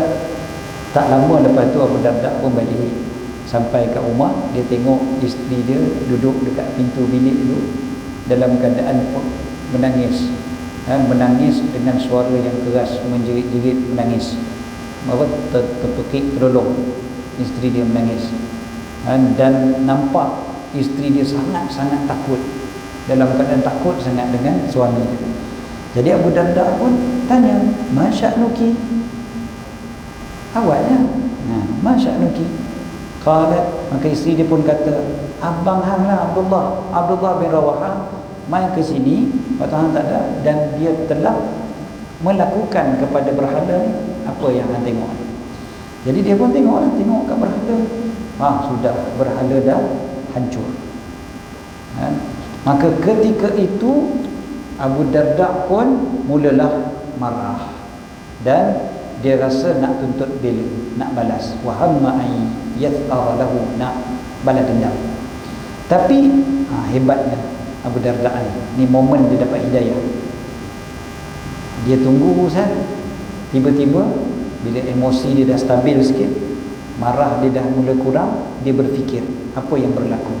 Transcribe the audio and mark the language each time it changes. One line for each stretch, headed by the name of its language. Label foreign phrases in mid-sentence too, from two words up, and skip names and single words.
Malay: Tak lama lepas tu Abu Darda pun balik. Sampai kat rumah, dia tengok isteri dia duduk dekat pintu bilik tu dalam keadaan menangis, menangis dengan suara yang keras, menjerit-jerit menangis. Terpekik terlolong isteri dia menangis, dan nampak isteri dia sangat-sangat takut, dalam keadaan takut sangat dengan suami dia. Jadi Abu Darda pun tanya,
Arabic: "ما شأنك?" Awaknya. Nah, "ما شأنك?"
Malay: Qalat, maka isteri dia pun kata, "Abang hang lah Abdullah bin Rawahah mai ke sini, waktu hang tak ada, dan dia telah melakukan kepada berhala ni apa yang hang tengok." Jadi dia pun tengok kat berhala. Sudah berhala dah hancur. Maka ketika itu Abu Darda pun mulalah marah dan dia rasa nak tuntut bela, nak balas.
Arabic: وهم أن يثأر له,
Malay: nak balas dendam. Tapi hebatnya Abu Darda ni momen dia dapat hidayah. Dia tunggu Ustaz, tiba-tiba bila emosi dia dah stabil sikit, marah dia dah mula kurang, dia berfikir apa yang berlaku.